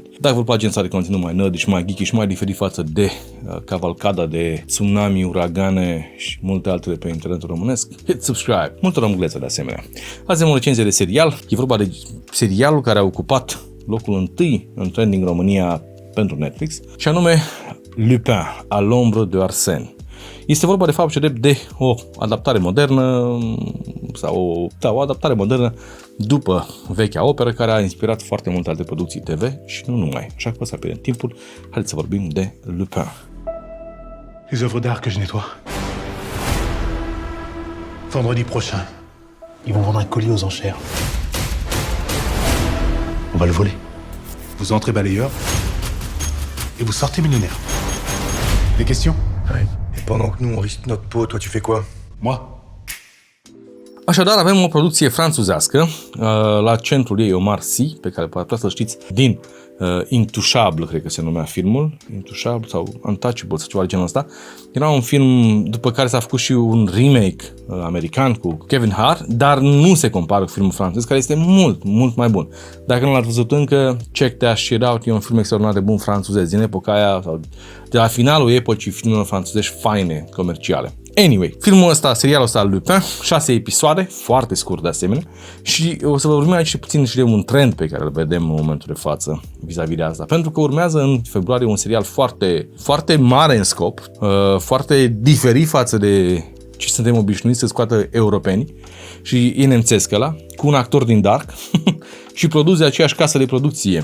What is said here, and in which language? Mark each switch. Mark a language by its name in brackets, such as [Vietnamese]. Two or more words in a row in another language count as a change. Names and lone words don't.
[Romanian] Dacă vă place genul de conținut mai nerd și mai geeky și mai diferit față de cavalcada de tsunami, uragane și multe altele pe internetul românesc, [English] hit subscribe. [Romanian] Multă romângleță de asemenea. Azi avem o recenzie de serial. E vorba de serialul care a ocupat locul întâi în trending România pentru Netflix, și anume Lupin, à l'ombre de Arsène. Este vorba de fapt de o adaptare modernă sau o adaptare modernă după vechea operă care a inspirat foarte multe alte producții TV și nu numai. Așa că să pierdem timpul, haideți să vorbim de Lupin. [French] Les œuvres d'art que je nettoie. Vendredi prochain, ils vont vendre un colis aux enchères. On va le voler. Vous entrez balayeur et vous sortez millionnaire. Des questions? Ouais. Et pendant que nous on risque notre peau, toi tu fais quoi? Moi? [Romanian] Așadar, avem o producție franțuzească, la centrul ei Omar Sy, pe care poate să știți din Intouchable, cred că se numea filmul, Intouchable sau Untouchable sau ceva de genul ăsta. Era un film după care s-a făcut și un remake american cu Kevin Hart, dar nu se compară cu filmul francez, care este mult, mult mai bun. Dacă nu l-ați văzut încă, [English] check that shit out, [Romanian] e un film extraordinar de bun franțuzez, din epoca aia, sau de la finalul epocii filmelor franțuzești faine, comerciale. Anyway, filmul ăsta, serialul ăsta Lupin, 6 episoade, foarte scurt de asemenea, și o să vă vorbim aici puțin și de un trend pe care îl vedem în momentul de față vis-a-vis de asta, pentru că urmează în februarie un serial foarte, foarte mare în scop, foarte diferit față de ce suntem obișnuiți să scoată europenii, și e nemțesc ăla, cu un actor din Dark și produs de aceeași casă de producție.